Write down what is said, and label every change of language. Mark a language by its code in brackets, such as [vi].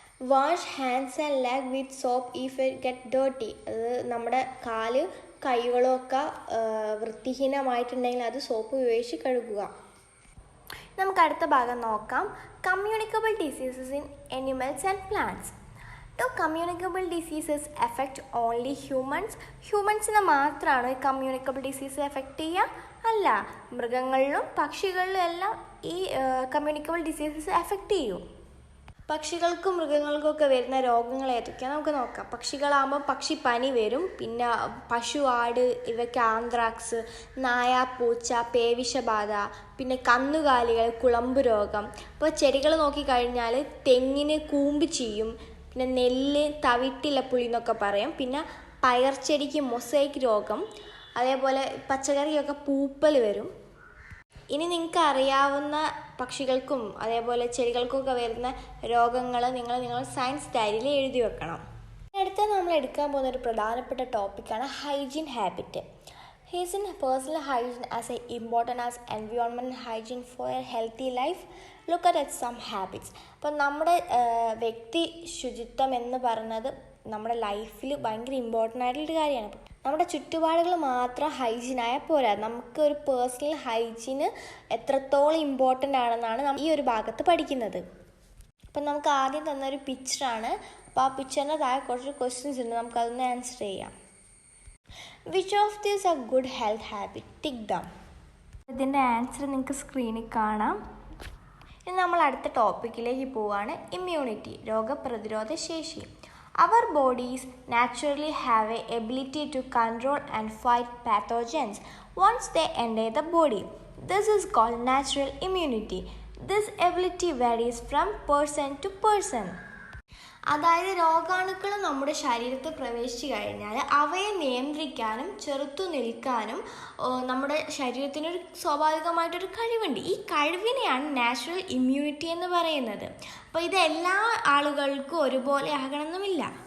[en] Wash hands and leg with soap if it get dirty. [ml] അത് നമ്മുടെ കൈകളും ഒക്കെ വൃത്തിഹീനമായിട്ടുണ്ടെങ്കിൽ അത് സോപ്പ് ഉപയോഗിച്ച് കഴുകുക. നമുക്ക് അടുത്ത ഭാഗം നോക്കാം. [en] Communicable diseases in animals and plants. Do communicable diseases affect only humans? [ml] ഹ്യൂമൻസിനെ മാത്രമാണോ ഈ കമ്മ്യൂണിക്കബിൾ ഡിസീസ് എഫക്റ്റ് ചെയ്യുക? അല്ല, മൃഗങ്ങളിലും പക്ഷികളിലും എല്ലാം ഈ കമ്മ്യൂണിക്കബിൾ ഡിസീസസ് എഫക്റ്റ് ചെയ്യും. പക്ഷികൾക്കും മൃഗങ്ങൾക്കും ഒക്കെ വരുന്ന രോഗങ്ങൾ ഏതൊക്കെയാണ് നമുക്ക് നോക്കാം. പക്ഷികളാകുമ്പോൾ പക്ഷിപ്പനി വരും, പിന്നെ പശു, ആട് ഇവയ്ക്ക് ആന്ത്രാക്സ്, നായ, പൂച്ച, പേവിഷബാധ, പിന്നെ കന്നുകാലികൾ കുളമ്പ് രോഗം. ഇപ്പോൾ ചെടികൾ നോക്കിക്കഴിഞ്ഞാൽ തെങ്ങിന് കൂമ്പ് ചെയ്യും, പിന്നെ നെല്ല് തവിട്ടിലപ്പുളി എന്നൊക്കെ പറയും, പിന്നെ പയർച്ചെടിക്ക് മൊസൈക്ക് രോഗം, അതേപോലെ പച്ചക്കറിക്കൊക്കെ പൂപ്പൽ വരും. ഇനി നിങ്ങൾക്ക് അറിയാവുന്ന പക്ഷികൾക്കും അതേപോലെ ചെടികൾക്കൊക്കെ വരുന്ന രോഗങ്ങൾ നിങ്ങൾ സയൻസ് ഡയറിയിൽ എഴുതി വെക്കണം. അടുത്ത നമ്മൾ എടുക്കാൻ പോകുന്ന ഒരു പ്രധാനപ്പെട്ട ടോപ്പിക്കാണ് hygiene habit. [en] Hygiene, personal hygiene as important as environmental hygiene for a healthy life. Look at some habits. [ml] അപ്പോൾ നമ്മുടെ വ്യക്തി ശുചിത്വം എന്ന് പറയുന്നത് നമ്മുടെ ലൈഫിൽ ഭയങ്കര ഇമ്പോർട്ടൻ്റ് ആയിട്ടുള്ളൊരു കാര്യമാണ്. നമ്മുടെ ചുറ്റുപാടുകൾ മാത്രം ഹൈജീനായാൽ പോരാ, നമുക്ക് ഒരു പേഴ്സണൽ ഹൈജീന് എത്രത്തോളം ഇമ്പോർട്ടൻ്റ് ആണെന്നാണ് ഈ ഒരു ഭാഗത്ത് പഠിക്കുന്നത്. അപ്പം നമുക്ക് ആദ്യം തന്നൊരു പിക്ചറാണ്. അപ്പോൾ ആ പിക്ചറിൻ്റെ താഴെ കുറച്ച് ക്വസ്റ്റ്യൻസ് ഉണ്ട്, നമുക്കതൊന്ന് ആൻസർ ചെയ്യാം. [en] Which of these are good health habit? Tick them. [ml] ഇതിൻ്റെ ആൻസർ നിങ്ങൾക്ക് സ്ക്രീനിൽ കാണാം. ഇനി നമ്മൾ അടുത്ത ടോപ്പിക്കിലേക്ക് പോവുകയാണ്. ഇമ്മ്യൂണിറ്റി, രോഗപ്രതിരോധ ശേഷി. [en] Our bodies naturally have a ability to control and fight pathogens once they enter the body. This is called natural immunity. This ability varies from person to person. [ml] അതായത് രോഗാണുക്കൾ നമ്മുടെ ശരീരത്തിൽ പ്രവേശിച്ചു കഴിഞ്ഞാൽ അവയെ നിയന്ത്രിക്കാനും ചെറുത്തു നിൽക്കാനും നമ്മുടെ ശരീരത്തിനൊരു സ്വാഭാവികമായിട്ടൊരു കഴിവുണ്ട്. ഈ കഴിവിനെയാണ് നാച്ചുറൽ ഇമ്മ്യൂണിറ്റി എന്ന് പറയുന്നത്. അപ്പോൾ ഇത് എല്ലാ ആളുകൾക്കും ഒരുപോലെ ആകണമെന്നുമില്ല.